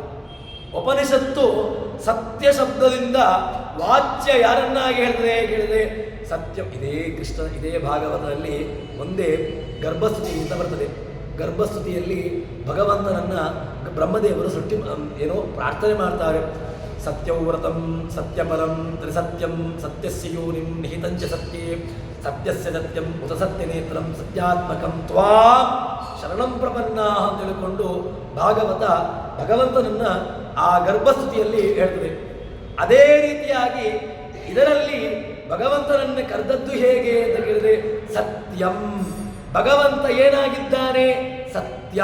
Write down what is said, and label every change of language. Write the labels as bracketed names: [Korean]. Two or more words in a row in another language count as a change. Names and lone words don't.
[Kannada] ಉಪನಿಷತ್ತು ಸತ್ಯ ಶಬ್ದದಿಂದ ವಾಚ್ಯ ಯಾರನ್ನಾಗಿ ಹೇಳಿದ್ರೆ ಸತ್ಯ. ಇದೇ ಭಾಗವತದಲ್ಲಿ ಒಂದೇ ಗರ್ಭಸ್ತುತಿ ಅಂತ ಬರ್ತದೆ. ಗರ್ಭಸ್ತುತಿಯಲ್ಲಿ ಭಗವಂತನನ್ನ ಬ್ರಹ್ಮದೇವರು ಪ್ರಾರ್ಥನೆ ಮಾಡ್ತಾರೆ. [Sanskrit] ಸತ್ಯವ್ರತಂ ಸತ್ಯಪರಂ ತ್ರಿಸತ್ಯಂ ಸತ್ಯಸ್ಯ ಯೋನಿಂ ನಿಹಿತಂಚ ಸತ್ಯೇ ಸತ್ಯಸ್ಯ ಸತ್ಯಂ ಉತ ಸತ್ಯನೇತ್ರಂ ಸತ್ಯಾತ್ಮಕಂ ತ್ವಾಂ ಶರಣಂ ಪ್ರಪನ್ನ [Kannada] ಅಂತ ಹೇಳಿಕೊಂಡು ಭಾಗವತ ಭಗವಂತನನ್ನ ಆ ಗರ್ಭಸ್ತುತಿಯಲ್ಲಿ ಹೇಳ್ತದೆ. ಅದೇ ರೀತಿಯಾಗಿ ಇದರಲ್ಲಿ ಭಗವಂತನನ್ನು ಕರೆದದ್ದು ಹೇಗೆ ಅಂತ ಕೇಳಿದ್ರೆ ಸತ್ಯಂ. ಭಗವಂತ ಏನಾಗಿದ್ದಾನೆ? ಸತ್ಯ.